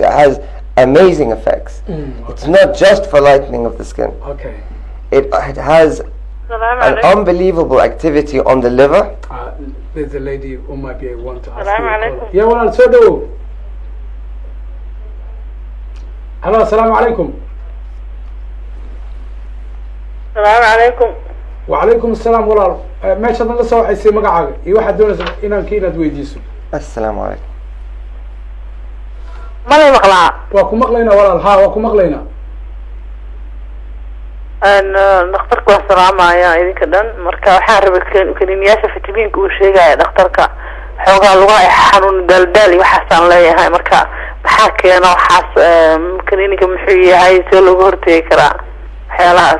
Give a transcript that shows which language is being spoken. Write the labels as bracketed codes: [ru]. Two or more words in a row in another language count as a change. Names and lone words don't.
[en] It has amazing effects. Okay. It's not just for lightening of the skin. Okay. It has an unbelievable activity on the liver. There's a lady who might be want to ask [ar] Assalamu [en] you. [ar] alaikum. [en] Yeah, well, so do. Hello, [ar] السلام عليكم. السلام عليكم. وعليكم السلام [so] walaal meesha naga soo waxaysay magacaaga iyo waxaad doonaysaa inaad weydiiso. [ar] السلام عليكم. [so] Malay maqlaa. waa ku maqlaynaa walaal haa waa ku maqlaynaa. dhakhtarka waa salaamaya idinka dhan marka waxaan rabay kaniiniyaasha fitamiinka uu sheegaya dhakhtarka xoogaa lugaha ay xanuun daldaal iyo waxaasaan leeyahay marka maxaa keena waxaas kaniiniga muxuu yahay see looga hortegi karaa waxyaalahaas.